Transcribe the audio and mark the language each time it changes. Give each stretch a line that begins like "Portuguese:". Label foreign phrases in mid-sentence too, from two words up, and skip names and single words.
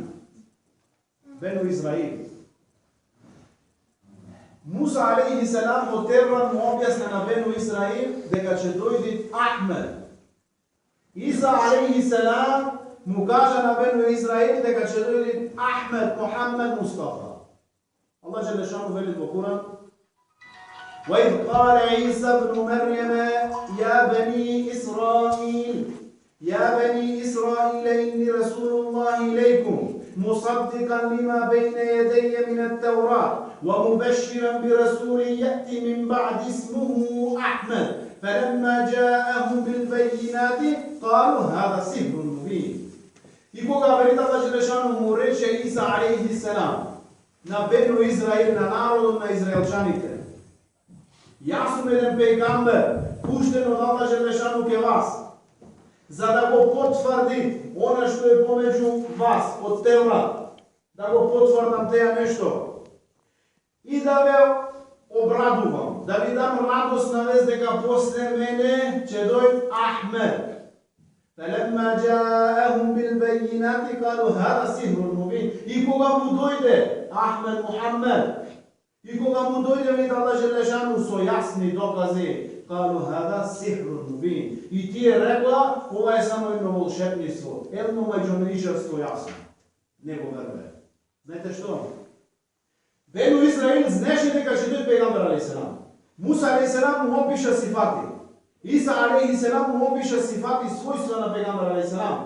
Macedonian: Бену Израил. Муса алейхиссалам во Теврат му објасна на Бену Израил дека ќе дојде Ахмед, Иса алейхи селам му кажа на Бену Израил дека ќе дојде Ахмед, Мухаммед, Мустафа.
Bosnian: Allah Đelešanu veli u Kur'an
Arabic: وَإِذْ قَالَ عِيسَى ابْنُ مَرْيَمَ يَا بَنِي إِسْرَائِيلَ إِنِّي رَسُولُ اللَّهِ إِلَيْكُمْ مُصَدِّقًا لِمَا بَيْنَ يَدَيَّ مِنَ التَّوْرَاةِ وَمُبَشِّرًا بِرَسُولٍ يَأْتِي مِنْ بَعْدِ اسْمُهُ أَحْمَدُ فَلَمَّا جَاءَهُم بِالْبَيِّنَاتِ قَالُوا هَذَا سِحْرٌ مُبِينٌ.
Macedonian: И кога вели Allah Đelešanu му рече Иса алейхи селам на Бену Израил, на народот на израелчаните: Јас сум еден пејгамбер, пуштен од Allah Đelešanu ке вас, за да го потврди она што е помеѓу вас од Теврат, да го потврдам теја нешто и да ве обрадувам, да ви дам радосна вест дека после мене ќе дојде Ахмед.
Arabic: فَلَمَّا جَاءَهُم بِالْبَيِّنَاتِ قَالُوا هَذَا سِحْرٌ مُبِينٌ.
Macedonian: И кога му дојде Ахмед Мухаммед, и кога му дојде вели Allah Đelešanu со јасни докази,
Arabic: قَالُوا هَذَا سِحْرٌ مُبِينٌ.
Macedonian: И тие рекла, ова е само едно волшебниство, едно маѓонишевство јасно. Не го вербе. Знаете што? Бену Израил знаеше дека ќе дојде пејгамбер алейхиселам. Муса алейхиселам му опиша сифати. Иса алейхиселам му опиша сифати својства на пејгамбер алейхиселам.